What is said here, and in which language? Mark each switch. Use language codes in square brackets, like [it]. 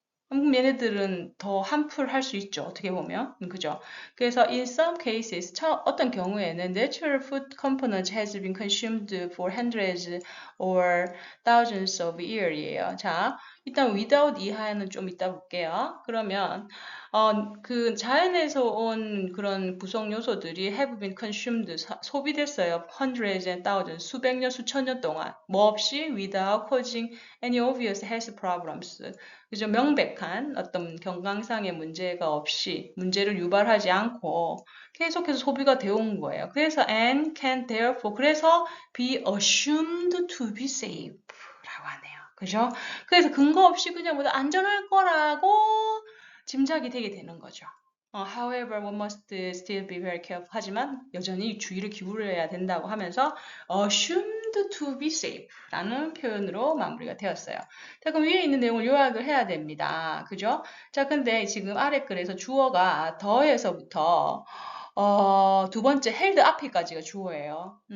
[ko] 그럼 얘네들은 더 harmful 수 있죠. 어떻게 보면. 그죠? 그래서 [en] in some cases, [ko] 어떤 경우에는 [en] natural food component has been consumed for hundreds or thousands of years이에요. [ko] 자, 일단 without 이하는 좀 이따 볼게요. 그러면 그 자연에서 온 그런 구성 요소들이 [en] have been consumed, [ko] 소비됐어요. [en] hundreds and thousands, [ko] 수백 년, 수천 년 동안. 뭐 없이 [en] without causing any obvious health problems. [ko] 그죠? 명백한 어떤 건강상의 문제가 없이 문제를 유발하지 않고 계속해서 소비가 되어 온 거예요. 그래서 [en] and can therefore 그래서 be assumed to be safe [ko] 라고 하네요. 그죠? 그래서 근거 없이 그냥 뭐 안전할 거라고 짐작이 되게 되는 거죠. [en] However, one must still be very careful. [ko] 하지만 여전히 주의를 기울여야 된다고 하면서 [en] assumed to be safe [ko] 라는 표현으로 마무리가 되었어요. 자, 그럼 위에 있는 내용을 요약을 해야 됩니다. 그죠? 자, 근데 지금 아래 글에서 주어가 더에서부터 두 번째 held 앞에까지가 주어예요.